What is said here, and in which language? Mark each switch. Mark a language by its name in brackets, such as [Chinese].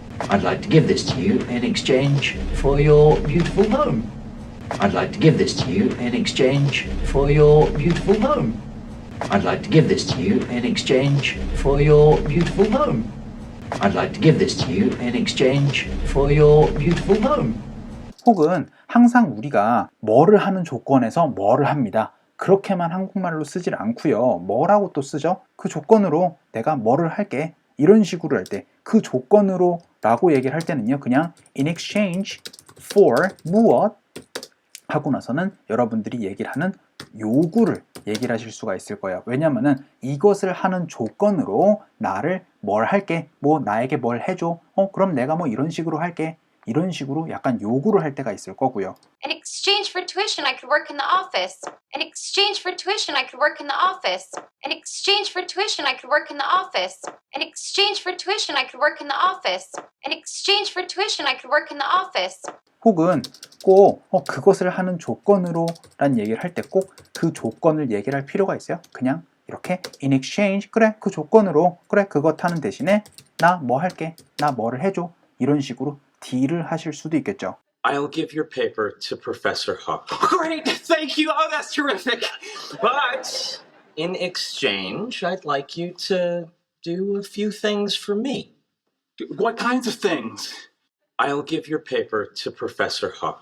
[English] I'd like to give this to you in exchange for your beautiful home. I'd like to give this to you in exchange for your beautiful home. I'd like to give this to you in exchange for your beautiful home. I'd like to give this to you in exchange for your beautiful home. [Korean] 혹은 항상 우리가 뭐를 하는 조건에서 뭐를 합니다. 그렇게만 한국말로 쓰질 않고요. 뭐라고 또 쓰죠? 그 조건으로 내가 뭐를 할게. 이런 식으로 할 때 그 조건으로 라고 얘기를 할 때는요. 그냥 in exchange for 무엇 하고 나서는 여러분들이 얘기를 하는 요구를 얘기를 하실 수가 있을 거예요. 왜냐면은 이것을 하는 조건으로 나를 뭘 할게. 뭐 나에게 뭘 해줘. 그럼 내가 뭐 이런 식으로 할게. 이런 식으로 약간 요구를 할 때가 있을 거고요. [English] In exchange for tuition, I could work in the office. In exchange for tuition, I could work in the office. In exchange for tuition, I could work in the office. In exchange for tuition, I could work in the office. In exchange for tuition, I could work in the office. [Korean] 혹은 꼭 그것을 하는 조건으로 란 얘기를 할 때 꼭 그 조건을 얘기를 할 필요가 있어요. 그냥 이렇게 in exchange 그래 그 조건으로 그래 그것 하는 대신에 나 뭐 할게 나 뭐를 해줘 이런 식으로 딜을 하실 수도 있겠죠. [English] I'll give your paper to Professor Huck. Great, thank you. Oh, that's terrific. But in exchange, I'd like you to do a few things for me. What kinds of things? I'll give your paper to Professor Huck.